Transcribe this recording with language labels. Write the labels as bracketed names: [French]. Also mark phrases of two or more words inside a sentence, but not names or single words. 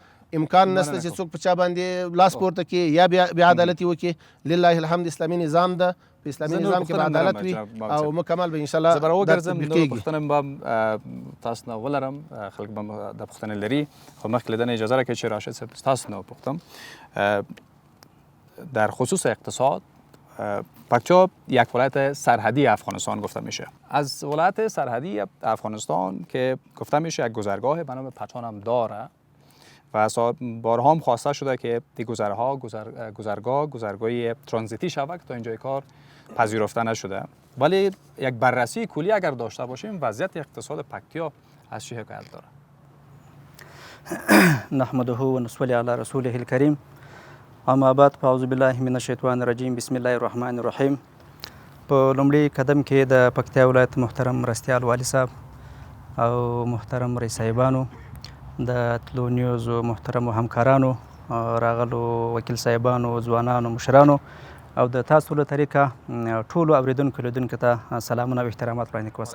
[Pashto] امکان نشته چې څوک په چا باندې لاس پورته کړي یا بې عدالتي وکړي. [Arabic] لله الحمد [Pashto] اسلامي نظام ده، په اسلامي نظام کې به عدالت وي او مکمل به انشاءالله زه به راوګرځم. نورو پوښتنې به تاسو نه ولرم، خلک به د پوښتنې لري، خو مخکې له دې نه اجازه راکړئ چې راشد صاحب تاسو نه وپوښتم [Persian] در خصوص اقتصاد. پکتیا یک ولایت سرحدی افغانستان گفته میشه. از ولایت سرحدی افغانستان که گفته میشه یک گذرگاه به نام پچان هم داره و بارها هم خواسته شده که دی گذرگاه ترانزیتی شود، تا اینجای کار پذیرفته نشده. ولی یک بررسی کلی اگر داشته باشیم وضعیت اقتصاد پکتیا از چه حکایت داره؟ [Arabic] نحمده و نصلی علی رسوله الکریم. اما بعد فاعوذ بالله من الشیطان الرجیم، بسم الله الرحمن الرحیم. [Pashto] په لومړي قدم کې د پکتیا ولایت محترم مرستیال والی صاحب او محترم رئیس صاحبانو، د تلو نیوز محترم همکارانو، راغلو وکیل صاحبانو، ځوانانو، مشرانو او د تاسو له طریقه ټولو اوریدونکو لیدونکو ته سلامونه او احترامات وړاندې کوم.